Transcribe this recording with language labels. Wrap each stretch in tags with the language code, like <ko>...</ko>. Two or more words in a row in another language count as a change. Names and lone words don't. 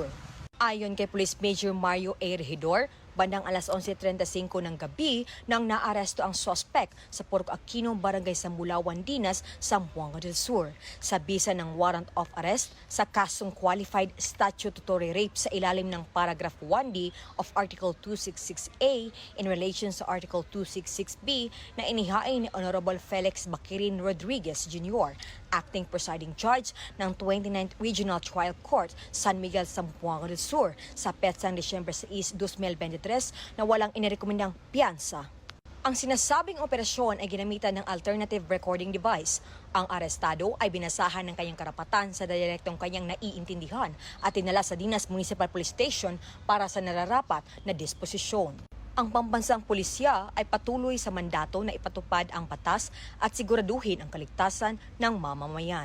<tl>Ayon kay Police Major Mario A. Regidor, bandang alas 11:35 ng gabi nang naaresto ang suspect sa Purok Aquino, Barangay Sambulawan, Dinas, Zamboanga del Sur. Sa bisa ng</tl> <en>warrant of arrest</en> <tl>sa kasong</tl> <en>qualified statutory rape</en> <tl>sa ilalim ng</tl> <en>paragraph 1D of Article 266A in relation</en> <tl>sa Article 266B na inihain ni Honorable Felix Baquirin Rodriguez Jr.,</tl> <en>Acting Presiding Judge</en> <tl>ng 29th Regional Trial Court, San Miguel, Zamboanga del Sur, sa petsang Disyembre 6, 2023 na walang inirekomendang piyansa. Ang sinasabing operasyon ay ginamitan ng</tl> <en>alternative recording device.</en> <tl>Ang arestado ay binasahan ng kanyang karapatan sa dialektong kanyang naiintindihan at dinala sa Dinas Municipal Police Station para sa nararapat na disposisyon. Ang pambansang pulisya ay patuloy sa mandato na ipatupad ang batas at siguraduhin ang kaligtasan ng mamamayan.</tl>